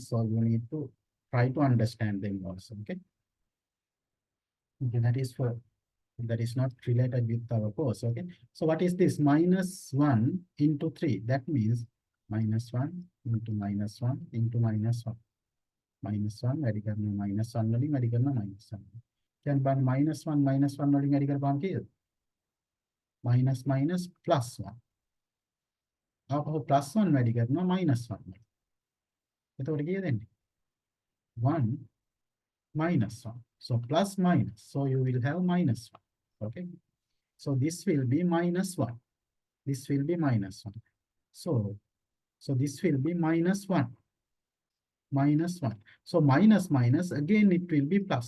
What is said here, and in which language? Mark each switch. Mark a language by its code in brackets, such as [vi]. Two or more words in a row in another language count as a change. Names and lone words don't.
[en] So you need to try to understand them also. Okay. Okay, that is not related with our course. Okay. So what is this? -1 into 3. That means -1 into -1 into -1. [si] -1 වැඩි කරනවා -1 වලින් වැඩි කරනවා -1. [en] Can ban minus 1 [si] වලින් අඩි කරපුවාම කීයද? [en] minus minus plus 1. [si] ආපහු plus 1 වැඩි කරනවා minus 1. එතකොට කීයද එන්නේ? 1 minus 1. [en] So plus minus. So you will have minus 1. Okay. So this will be minus 1. This will be minus 1. So this will be minus 1. Minus 1. So minus minus again it will be plus.